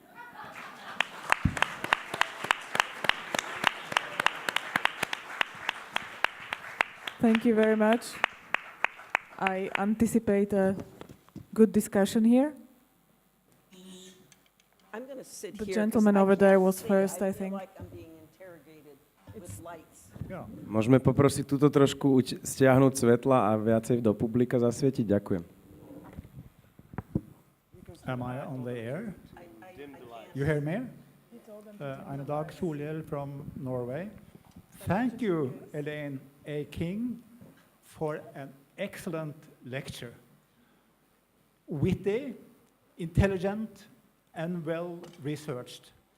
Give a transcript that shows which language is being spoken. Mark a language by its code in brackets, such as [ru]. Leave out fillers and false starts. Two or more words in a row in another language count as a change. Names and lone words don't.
[en] Thank you very much. I anticipate a good discussion here. I'm going to sit The here. gentleman over there was first, I feel think. like I'm being interrogated with lights. [sk] Môžeme poprosiť túto trošku stiahnuť svetla a viacej do publika zasvietiť? Ďakujem. [en] Am I on the air? You hear me? I'm Dag Solhjell from Norway. Thank you, Ellaine A. King, for an excellent lecture. Witty, intelligent, and well-researched.